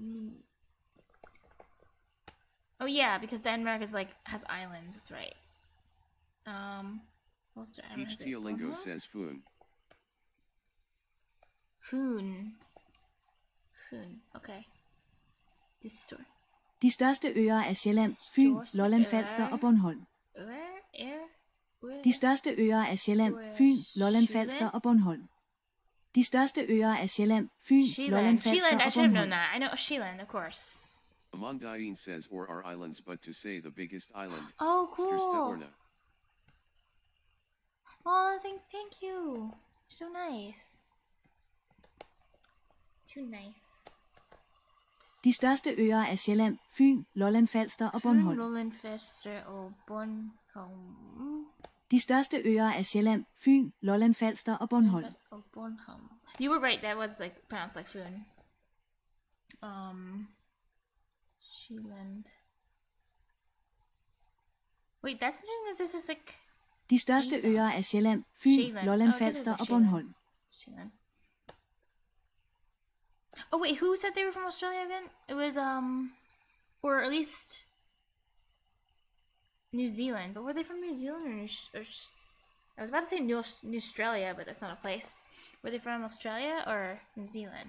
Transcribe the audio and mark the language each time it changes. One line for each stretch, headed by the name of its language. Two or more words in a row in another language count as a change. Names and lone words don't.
English: Oh yeah, because Denmark is like has islands. That's right. Each Teolingo says Foon. Foon. Okay. This store.
Danish: De største øer er Sjælland, Fyn, Lolland Falster og Bornholm. De største øer er Sjælland, Fyn, Lolland Falster og Bornholm. De største øer er Sjælland, Fyn, Lolland Falster og
English: I should have known Bornholm. that. I know Sheelan, of course. Amandain says or are islands, but to say the biggest island. Oh, cool. Største. Oh, thank you. So nice. Too nice.
Danish: De største øer er Sjælland, Fyn, Lolland Falster og Bornholm. Lolland Falster og Bornholm. De største øer er Sjælland, Fyn, Lolland Falster og Bornholm.
English: You were right. That was like pronounced like Foon. Sheeland. Wait, that's something that this is like.
Danish: De største øer er Sjælland, Fyn, Lolland Falster og Bornholm.
English: Sheeland. Oh wait, who said they were from Australia again? It was or at least New Zealand. But were they from New Zealand or I was about to say New Australia, but that's not a place. Were they from Australia or New Zealand?